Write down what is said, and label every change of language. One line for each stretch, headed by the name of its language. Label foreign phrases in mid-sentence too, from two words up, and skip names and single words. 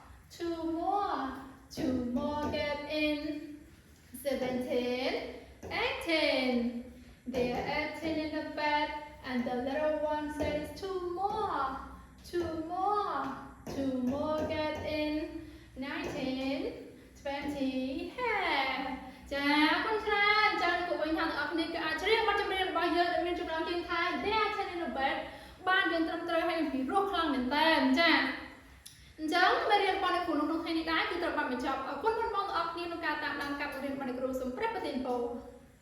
English: get in 17 18 There are 18 in the bed and the little one says two more get in 19 20 have
Khmer: ចាអរគុណច្រើនចា៎លោកវិញថាអ្នកនរគ្នាក៏អាចច្រៀងបទចម្រៀងរបស់យើងដែលមានចំណងជើងថា There are 10 in the bed បានយើងត្រឹមត្រូវហើយពីរោះខ្លាំងមែនតើចា៎អញ្ចឹងមេរៀនរបស់អ្នកគ្រូក្នុងថ្ងៃនេះដែរគឺត្រូវបានបញ្ចប់អរគុណបងប្អូនទាំងអស់គ្នាក្នុងការតាមដានការបង្រៀនរបស់អ្នកគ្រូសូមព្រះប្រទានពរ